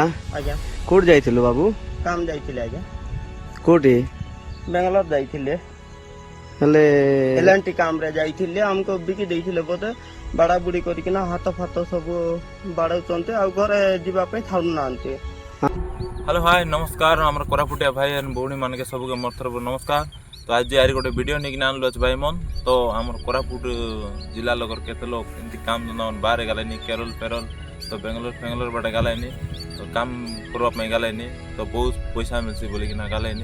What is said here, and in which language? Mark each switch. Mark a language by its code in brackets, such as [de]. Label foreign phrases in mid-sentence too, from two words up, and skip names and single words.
[or] ଆଜ୍ଞା କୋଉଠି ଯାଇଥିଲୁ ବାବୁ? କାମ ଯାଇଥିଲେ ଆଜ୍ଞା, କୋଉଠି? ବେଙ୍ଗାଲୋର ଯାଇଥିଲେ। ହେଲେ ଏଲ୍ଏନ୍ଟି କାମରେ ଯାଇଥିଲେ, ଆମକୁ ବିକି ଦେଇଥିଲେ ବୋଧେ। ବାଡ଼ା ବୁଡ଼ି କରିକିନା ହାତ ଫାତ ସବୁ ବାଡ଼ଉଛନ୍ତି, ଆଉ ଘରେ ଯିବା ପାଇଁ ଛାଡୁନାହାନ୍ତି। [dso] हेलो हाय नमस्कार आम कोरापुटिया भाई एंड भौणी मानके सबके मोर तरफ नमस्कार। तो आज यार गोटे वीडियो नहीं आनलु अच्छे भाई मन। तो आम कोरापुट जिला लोग केते लोग एमती काम धंदा बाहर गलानी केरल पेरल तो बेंगलोर बाटे गलानी तो काम करने गलानी तो बहुत पैसा मिलसी बोलिकिना गलानी।